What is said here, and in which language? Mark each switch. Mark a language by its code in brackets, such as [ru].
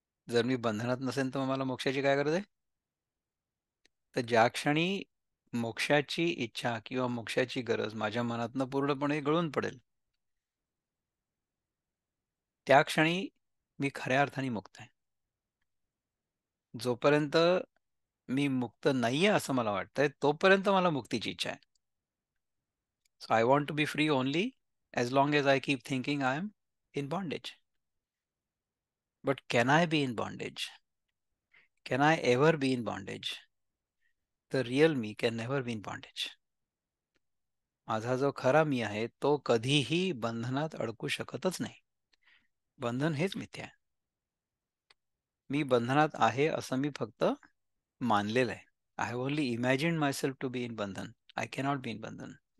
[mr] जर मी बंधनात नसेन तर मला मोक्षाची काय गरज आहे? तर ज्या क्षणी मोक्षाची इच्छा किंवा मोक्षाची गरज माझ्या मनातनं पूर्णपणे गळून पडेल, त्या क्षणी मी खऱ्या अर्थाने मुक्त आहे. जोपर्यंत मी मुक्त नाहीये असं मला वाटतंय, तोपर्यंत मला मुक्तीची इच्छा आहे. [en] So I want to be free only as long as I keep thinking I am in bondage. But can I be in bondage? Can I ever be in bondage? The real me can never be in bondage. [mr] माझा जो खरा मी आहे तो कधीही बंधनात अडकू शकतच नाही. बंधन हेच मिथ्या आहे. मी बंधनात आहे असं मी फक्त मानलेलं आहे. [en] I have only imagined myself to be in बंधन. I cannot be in बंधन.